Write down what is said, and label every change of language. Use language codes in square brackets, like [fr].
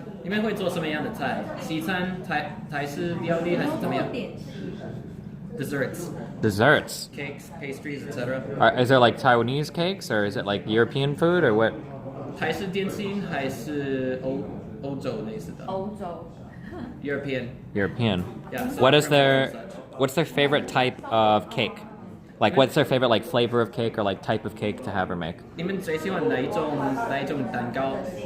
[zh] 你们会做什么样的菜？西餐、台式料理还是怎么样？Desserts, [en] Desserts. cakes, pastries, etc. Is there like Taiwanese cakes or is it like European food or what? [zh] 台式点心还是欧洲类似的欧洲。 [en] ？European. European. Yeah. so What is crumbles their and such. what's their favorite type of cake? Like what's their favorite like flavor of cake or like type of cake to have or make? [zh] 你们最喜欢哪一种蛋糕？